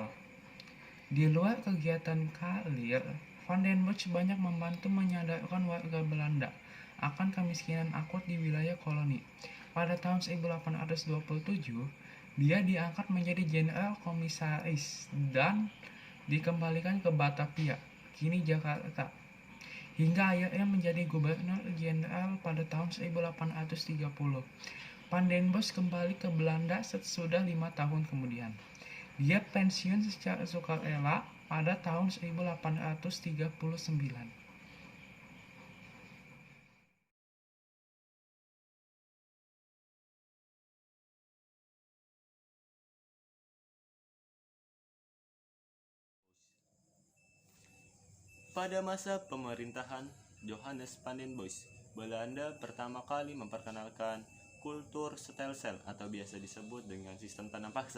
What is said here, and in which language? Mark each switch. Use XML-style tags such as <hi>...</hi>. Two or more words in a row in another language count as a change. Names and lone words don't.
<id>Di luar kegiatan karir, Van den Bosch banyak membantu menyadarkan warga Belanda akan kemiskinan akut di wilayah koloni. Pada tahun 1827, dia diangkat menjadi jenderal komisaris dan dikembalikan ke Batavia, kini Jakarta, hingga akhirnya menjadi gubernur jenderal pada tahun 1830. Van den Bosch kembali ke Belanda sesudah 5 tahun kemudian. Dia pensiun secara sukarela pada tahun 1839. Pada masa pemerintahan Johannes van den Bosch, Belanda pertama kali memperkenalkan Kulturstelsel atau biasa disebut dengan sistem tanam paksa.</id>